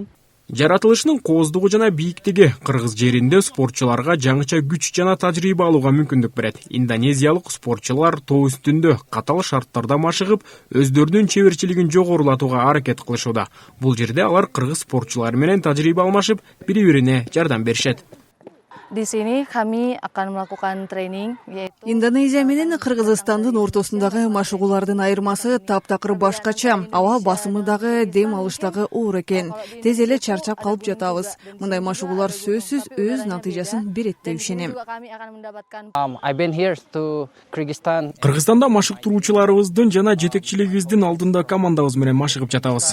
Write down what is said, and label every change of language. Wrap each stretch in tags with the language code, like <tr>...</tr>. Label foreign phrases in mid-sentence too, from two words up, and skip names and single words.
<ky>Жаратылышынын кооздугу жана бийиктиги кыргыз жеринде спортчуларга жаңыча күч жана тажрыйба алууга мүмкүндүк берет. Индонезиялык спортчулар тоо үстүндө катаал шарттарда машыгып, өздөрүнүн чеберчилигин жогорулатууга аракет кылышууда. Бул жерде алар кыргыз спортчулары менен тажрыйба алмашып, бири-бирине жардам беришет.</ky> <id>Di sini kami akan melakukan training.</id> <ky>Индонезия менен Кыргызстандын ортосундагы машыгуулардын айырмасы таптакыр башкача. Аба басымы дагы, дем алыш дагы оор экен. Тез эле чарчап калып жатабыз. Мындай машыгуулар сөзсүз өз натыйжасын берет деп ишенем. Кыргызстанда машыктыруучуларыбыздын жана жетекчилигибиздин алдында командабыз менен машыгып жатабыз.</ky>